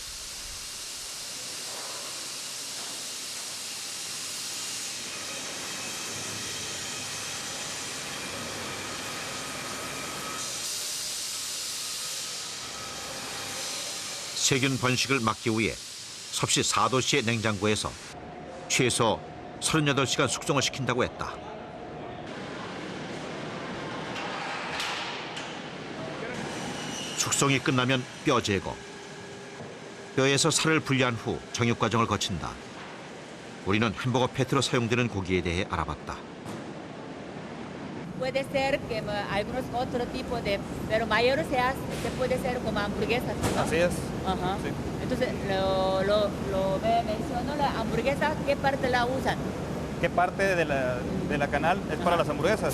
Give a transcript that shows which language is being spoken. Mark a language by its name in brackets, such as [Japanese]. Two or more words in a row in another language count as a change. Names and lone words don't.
[Korean] 세균 번식을 막기 위해 섭씨 4도씨의 냉장고에서 최소 38시간 숙성을 시킨다고 했다. 숙성이 끝나면 뼈 제거. 뼈에서 살을 분리한 후 정육 과정을 거친다. 우리는 햄버거 패티로 사용되는 고기에 대해 알아봤다. [Spanish] Puede ser que algunos otro tipo de, pero mayor se puede ser como hamburguesas, ¿no? Así es. Ajá. Sí. Entonces, me mencionó la hamburguesa, ¿qué parte la usan? ¿Qué parte de la canal es para las hamburguesas?